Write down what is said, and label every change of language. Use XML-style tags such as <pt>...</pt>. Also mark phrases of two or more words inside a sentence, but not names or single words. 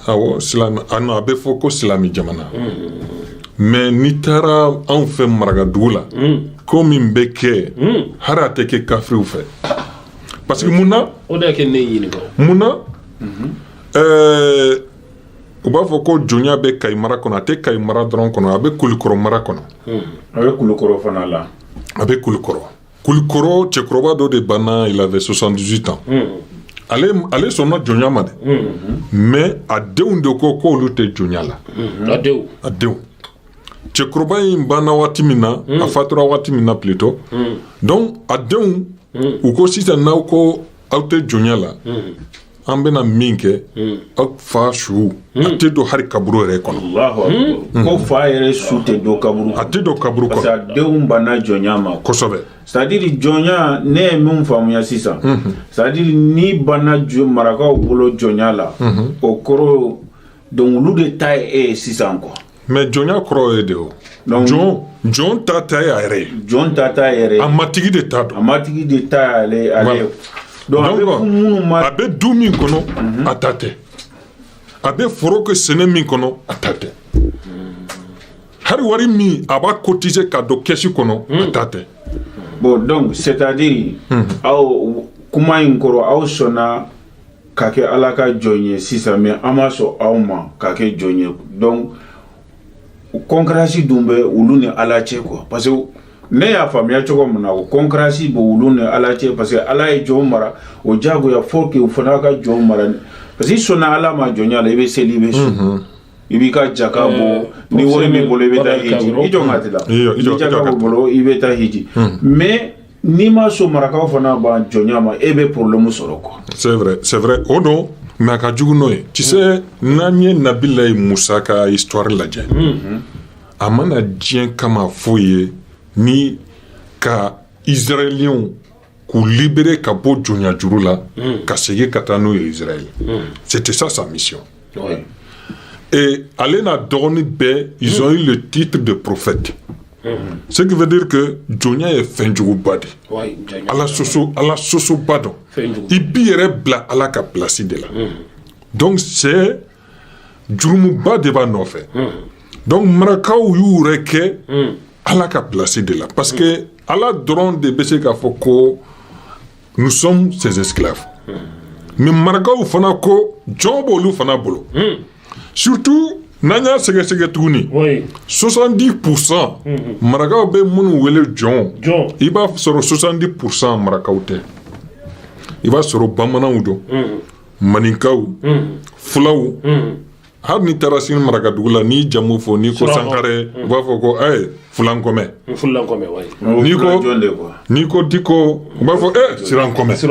<bm>awɔ silamɛ a bɛ fɔ ko silamɛ jamana mais n'i taara anw fɛ marakadugu la ko min bɛ kɛ hali a tɛ kɛ kafiriw fɛ</bm> <fr>parce que</fr> <bm>mun na o de y'a kɛ ne ɲininka mun na u b'a fɔ ko jɔnya bɛ Kayi mara kɔnɔ a tɛ Kayi mara dɔrɔn kɔnɔ a bɛ Kulikɔrɔ mara kɔnɔ a bɛ Kulikɔrɔ fana la a bɛ Kulikɔrɔ cɛkɔrɔba dɔ de banna</bm> <fr>il avait 78 ans</fr> <bm>ale sɔnna jɔnya ma dɛ mais a denw de ko k'olu tɛ jɔnya la a denw cɛkɔrɔba in banna waati min na a fatura waati min na</bm> <fr>plutôt donc</fr> <bm>a denw u ko sisan n'aw ko aw tɛ jɔnya la an bɛna min kɛ aw fa su a tɛ don hali kaburu yɛrɛ kɔnɔ ko fa yɛrɛ su tɛ don kaburu a tɛ don kaburu kɔnɔ</bm> <fr>parce que</fr> <bm>a denw banna jɔnya ma kosɛbɛ</bm> <fr>c'est à dire</fr> <bm>jɔnya ne ye min faamuya sisan</bm> <fr>c'est à dire</fr> <bm>ni banna marakaw bolo jɔnya la o kɔrɔ donc olu de ta ye e ye sisan quoi mais jɔnya kɔrɔ ye de o jɔn ta ye a yɛrɛ ye jɔn ta yɛrɛ ye a matigi de ta don a matigi de ta ale donc a bɛ du min kɔnɔ a ta tɛ a bɛ foro kɛ sɛnɛ min kɔnɔ a ta tɛ hali wari min a b'a cotiser ka don kɛsi kɔnɔ a ta tɛ</bm> <fr>bon donc c'est à dire</fr> <bm>aw kuma in kɔrɔ aw sɔnna ka kɛ ala ka jɔn ye sisan mais an ma sɔn aw ma ka kɛ jɔn ye</bm> <fr>donc concurrence</fr> <bm>dun bɛ olu ni ala cɛ</bm> <fr>quoi parce que</fr> <bm>ne y'a faamuya cogo min na o concurrence bɛ olu ni ala cɛ</bm> <fr>parce que</fr> <bm>ala ye jɔn mara o jagoya</bm> <fr>faut que</fr> <bm>o fana ka jɔn mara</bm> <fr>parce que</fr> <bm>i sɔnna ala ma jɔnya la i bɛ seli i bɛ su i b'i ka jaka bɔ ni wari min bolo i bɛ taa hiji i jɔn ka ti la ni jaka b'o bolo i bɛ taa hiji mais n'i ma sɔn marakaw fana ba jɔnya ma e bɛ problème sɔrɔ quoi</bm> <fr>c'est vrai</fr> <bm>o don mais a ka jugu n'o ye</bm> <fr>tu sais</fr> <bm>n'an ye Nabilayi Musa ka histoire lajɛ a mana diɲɛ kama foyi ye ni ka Israéliens k'u libérer ka bɔ jɔnya juru la ka segin ka taa n'u ye Israël</bm> <fr>c'était ça sa mission et</fr> <bm>ale n'a dɔgɔnin bɛɛ</bm> <fr>ils ont eu le titre de prophète ce qui veut dire que</fr> <bm>jɔnya ye fɛnjuguba de ala sosoba dɔn i b'i yɛrɛ bila ala ka</bm> <fr>place de la</fr> <bm>donc c'est jurumuba de b'a nɔfɛ donc marakaw y'u yɛrɛ kɛ ala ka place de la parce que ala dɔrɔn de bɛ se k'a fɔ ko</bm> <fr>nous sommes ses esclaves</fr> <bm>mais marakaw fana ko jɔn b'olu fana bolo surtout n'an y'a sɛgɛsɛgɛ tuguni 70% marakaw bɛ minnu wele jɔn i b'a sɔrɔ 70% marakaw tɛ i b'a sɔrɔ bamananw don maninkaw fulaw hali ni taara sini marakadugu la n'i jamu fɔ n'i ko sankare u b'a fɔ ko fulankɔmɛ n'i ko diko u b'a fɔ sirankɔmɛ</bm>